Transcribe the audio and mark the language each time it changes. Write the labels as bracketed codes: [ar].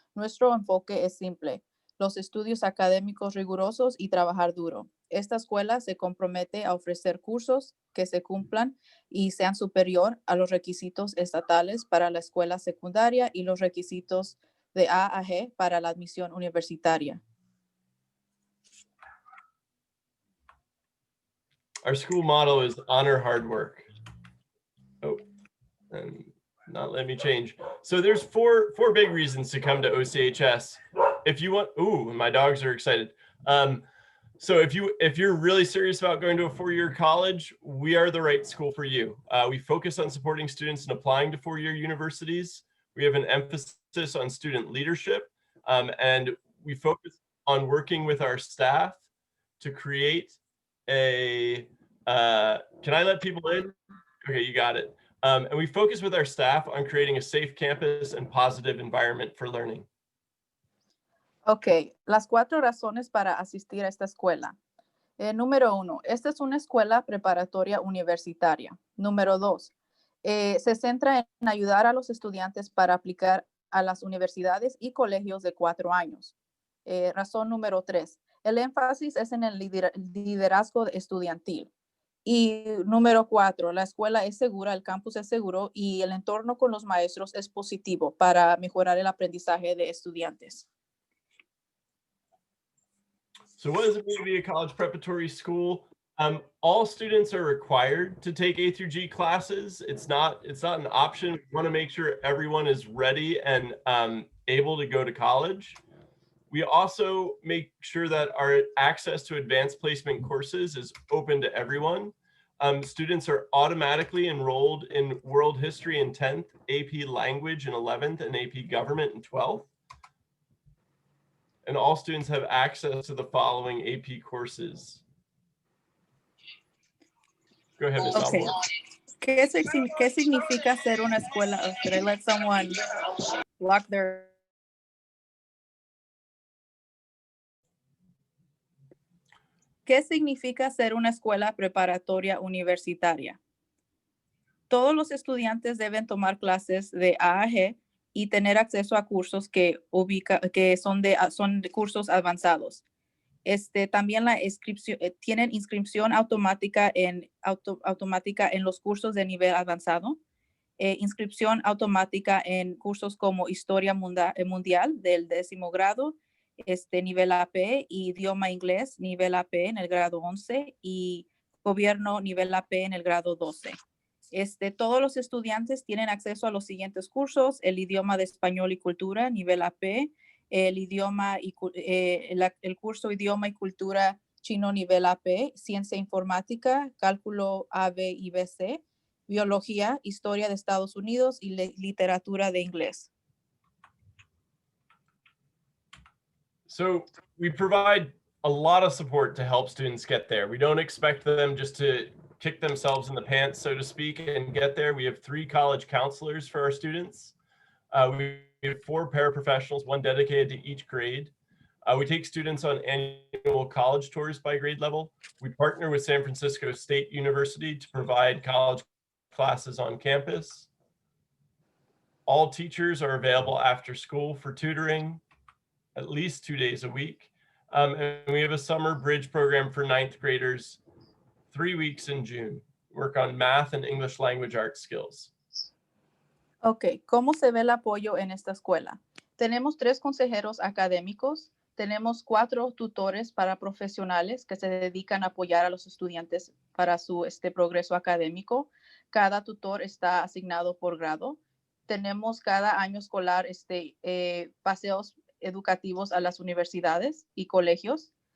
[es] Nuestro enfoque es simple, los estudios académicos rigurosos y trabajar duro. Esta escuela se compromete a ofrecer cursos que se cumplan y sean superior a los requisitos estatales para la escuela secundaria y los requisitos de A a G para la admisión universitaria. [en] Our school motto is honor hard work. Oh, and not let me change. So there's four big reasons to come to OCHS. If you want, ooh, my dogs are excited. So if you're really serious about going to a four-year college, we are the right school for you. We focus on supporting students in applying to four-year universities. We have an emphasis on student leadership, and we focus on working with our staff to create a, can I let people in? Okay, you got it. And we focus with our staff on creating a safe campus and positive environment for learning. [es] Ok, las 4 razones para asistir a esta escuela. Número 1, esta es una escuela preparatoria universitaria. Número 2, se centra en ayudar a los estudiantes para aplicar a las universidades y colegios de 4 años. Razón número 3, el énfasis es en el liderazgo estudiantil. Y número 4, la escuela es segura, el campus es seguro y el entorno con los maestros es positivo para mejorar el aprendizaje de estudiantes. [en] So what does it mean to be a college preparatory school? All students are required to take A through G classes. It's not an option. We want to make sure everyone is ready and able to go to college. We also make sure that our access to advanced placement courses is open to everyone. Students are automatically enrolled in World History in 10th, AP Language in 11th, and AP Government in 12th. And all students have access to the following AP courses. Go ahead, Ms. Okay. Albor. [es] ¿Qué significa ser una escuela? [en] Or should I let someone lock their... [es] ¿Qué significa ser una escuela preparatoria universitaria? Todos los estudiantes deben tomar clases de A a G y tener acceso a cursos que son cursos avanzados. También la inscripción, tienen inscripción automática en los cursos de nivel avanzado, inscripción automática en cursos como Historia Mundial del 10º grado, nivel AP, y idioma inglés nivel AP en el grado 11 y gobierno nivel AP en el grado 12. Todos los estudiantes tienen acceso a los siguientes cursos: el idioma de español y cultura nivel AP, el curso idioma y cultura chino nivel AP, ciencia informática, cálculo AB y BC, biología, historia de Estados Unidos y literatura de inglés. [en] So we provide a lot of support to help students get there. We don't expect them just to kick themselves in the pants, so to speak, and get there. We have 3 college counselors for our students. We have 4 paraprofessionals, 1 dedicated to each grade. We take students on annual college tours by grade level. We partner with San Francisco State University to provide college classes on campus. All teachers are available after school for tutoring at least 2 days a week. And we have a summer bridge program for 9th graders, 3 weeks in June. Work on math and English language arts skills. [es] Ok, ¿cómo se ve el apoyo en esta escuela? Tenemos 3 consejeros académicos, tenemos 4 tutores paraprofesionales que se dedican a apoyar a los estudiantes para su progreso académico. Cada tutor está asignado por grado. Tenemos cada año escolar paseos educativos a las universidades y colegios.